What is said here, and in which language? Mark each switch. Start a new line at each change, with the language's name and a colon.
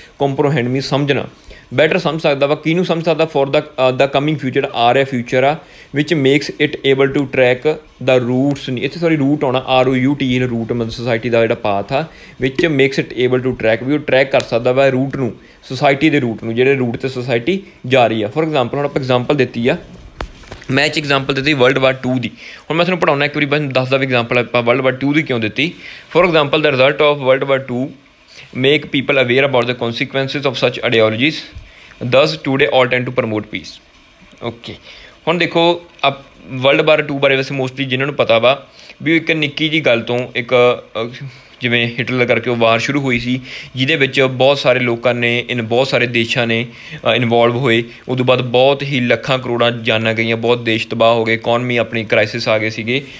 Punjabi: ਕੰਪਰੋਹੈਂਡ means ਸਮਝਣਾ, better ਸਮਝ ਸਕਦਾ ਵਾ ਕਿਹਨੂੰ ਸਮਝ ਸਕਦਾ ਫੋਰ ਦਾ
English: coming future
Punjabi: ਆ ਰਿਹਾ ਫਿਊਚਰ ਆ
English: which makes it able to track the routes
Punjabi: ਨਹੀਂ ਇੱਥੇ ਰੂਟ ਆਉਣਾ ROUT ਰੂਟ ਮਤਲਬ ਸੋਸਾਇਟੀ ਦਾ ਜਿਹੜਾ ਪਾਥ ਆ
English: which makes it able to track
Punjabi: ਵੀ ਉਹ ਟਰੈਕ ਕਰ ਸਕਦਾ ਵਾ ਰੂਟ ਨੂੰ ਸੋਸਾਇਟੀ ਦੇ ਰੂਟ ਨੂੰ ਜਿਹੜੇ ਰੂਟ 'ਤੇ ਸੋਸਾਇਟੀ ਜਾ ਰਹੀ ਆ। ਫੋਰ ਐਗਜ਼ਾਮਪਲ ਹੁਣ ਆਪਾਂ ਐਗਜ਼ਾਮਪਲ ਦਿੱਤੀ ਆ ਮੈਂ ਐਗਜ਼ਾਮਪਲ ਦਿੱਤੀ World War II ਦੀ। ਹੁਣ ਮੈਂ ਤੁਹਾਨੂੰ ਪੜ੍ਹਾਉਣਾ ਇੱਕ ਵਾਰੀ ਬਸ ਦੱਸਦਾ ਵੀ ਐਗਜ਼ਾਮਪਲ ਆਪਾਂ World War II ਦੀ ਕਿਉਂ ਦਿੱਤੀ।
English: For example the result of World War II make people aware about the consequences of such ideologies thus today all tend to promote peace।
Punjabi: Okay ਹੁਣ ਦੇਖੋ World War II ਬਾਰੇ ਵੈਸੇ mostly ਜਿਹਨਾਂ ਨੂੰ ਪਤਾ ਵਾ ਵੀ ਇੱਕ ਨਿੱਕੀ ਜਿਹੀ ਗੱਲ ਤੋਂ ਇੱਕ ਜਿਵੇਂ ਹਿਟਲਰ ਕਰਕੇ ਉਹ ਵਾਰ ਸ਼ੁਰੂ ਹੋਈ ਸੀ ਜਿਹਦੇ ਵਿੱਚ ਬਹੁਤ ਸਾਰੇ ਲੋਕਾਂ ਨੇ ਬਹੁਤ ਸਾਰੇ ਦੇਸ਼ਾਂ ਨੇ ਇਨਵੋਲਵ ਹੋਏ। ਉਦੋਂ ਬਾਅਦ ਬਹੁਤ ਹੀ ਲੱਖਾਂ ਕਰੋੜਾਂ ਜਾਨਾਂ ਗਈਆਂ, ਬਹੁਤ ਦੇਸ਼ ਤਬਾਹ ਹੋ ਗਏ, ਇਕੋਨਮੀ ਆਪਣੀ ਕ੍ਰਾਈਸਿਸ ਆ ਗਏ ਸੀਗੇ।